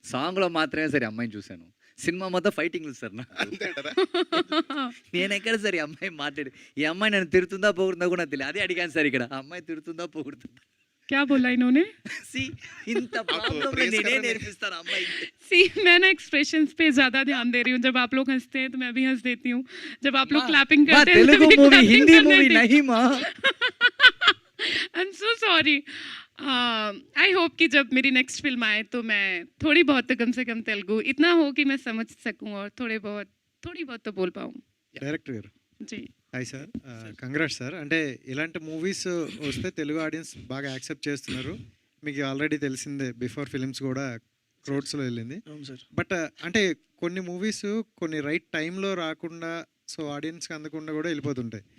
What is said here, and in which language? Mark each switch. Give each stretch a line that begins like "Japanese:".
Telugu: సాంగ్లో మాత్రమే సరే అమ్మాయిని చూశాను, సినిమా మొత్తం ఫైటింగ్లు సార్. నేను ఎక్కడ సార్ ఈ అమ్మాయి మాట్లాడి, ఈ అమ్మాయి నన్ను తిడుతుందా పోగుతుందా కూడా నాకు తెలియదు. అదే అడిగాను సార్ ఇక్కడ, అమ్మాయి తిడుతుందా పోగుతుందా?
Hindi: क्या बोला इन्होंने?
Telugu: ఇంత ప్రాబ్లం నేనే నేర్పిస్తాను అమ్మాయికి.
Hindi: सी मैं ना एक्सप्रेशंस पे ज़्यादा ध्यान दे रही हूँ. जब आप लोग हंसते हैं तो मैं भी हंस देती हूँ. जब आप लोग क्लैपिंग करते हैं
Telugu: తెలుగు
Hindi: तो
Telugu: మూవీ హిందీ మూవీ
Hindi: नहीं माँ.
English: I am so sorry.
Hindi: I hope कि जब मेरी नेक्स्ट फिल्म आए तो मैं थोड़ी बहुत तो कम से कम तेलुगु इतना हो कि मैं समझ सकूं और थोड़ी बहुत तो बोल पाऊँ.
Telugu: డైరెక్టర్ గారు
Hindi: जी
Telugu: హాయ్ సార్, కంగ్రాట్స్ సార్. అంటే ఇలాంటి మూవీస్ వస్తే తెలుగు ఆడియన్స్ బాగా యాక్సెప్ట్ చేస్తున్నారు. మీకు ఆల్రెడీ తెలిసిందే, బిఫోర్ ఫిలిమ్స్ కూడా క్రోడ్స్లో వెళ్ళింది. అవును సార్. బట్ అంటే కొన్ని మూవీస్ కొన్ని రైట్ టైంలో రాకుండా, సో ఆడియన్స్కి అందకుండా కూడా వెళ్ళిపోతుంటాయి.